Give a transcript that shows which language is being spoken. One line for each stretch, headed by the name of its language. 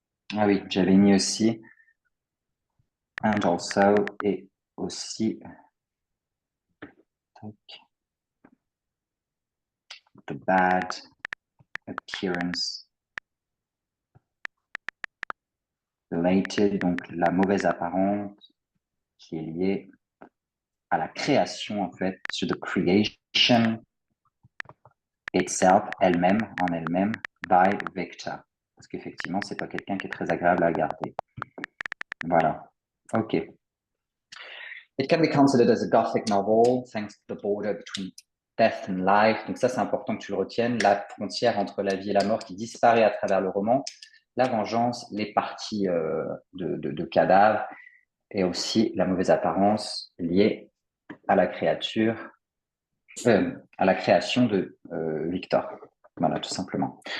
French: Ah oui, j'avais mis aussi
English: and also
French: et aussi
English: the bad appearance related,
French: donc la mauvaise apparence qui est liée à la création en fait,
English: to the creation itself,
French: elle-même, en elle-même,
English: by Victor.
French: Parce qu'effectivement, c'est pas quelqu'un qui est très agréable à regarder. Voilà. OK.
English: It can be considered as a Gothic novel, thanks to the border between death and life.
French: Donc ça, c'est important que tu le retiennes. La frontière entre la vie et la mort qui disparaît à travers le roman. La vengeance, les parties de cadavres et aussi la mauvaise apparence liée à la créature, à la création de Victor. Voilà, tout simplement.